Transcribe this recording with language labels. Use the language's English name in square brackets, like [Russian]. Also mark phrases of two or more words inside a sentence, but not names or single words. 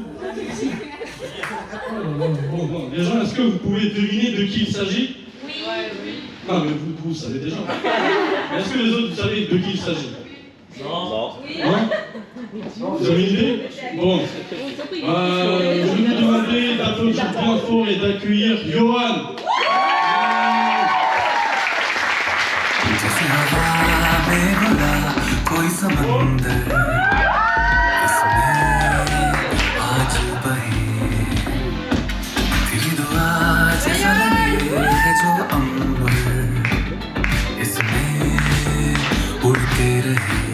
[French] Bon, les gens, est-ce que vous pouvez deviner de qui il s'agit? Oui. Non, mais vous savez déjà. Mais est-ce que les autres, vous savez de qui il s'agit? Non. Non? Vous avez une idée? Bon. Je vais vous demander d'applaudir bien fort et d'accueillir Yohan. [Hindi] जैसे हवा में भरा कोई समंदर इसमें आज बहे तेरी दुआ जैसा लगे है जो अंबर इसमें उड़ते रहे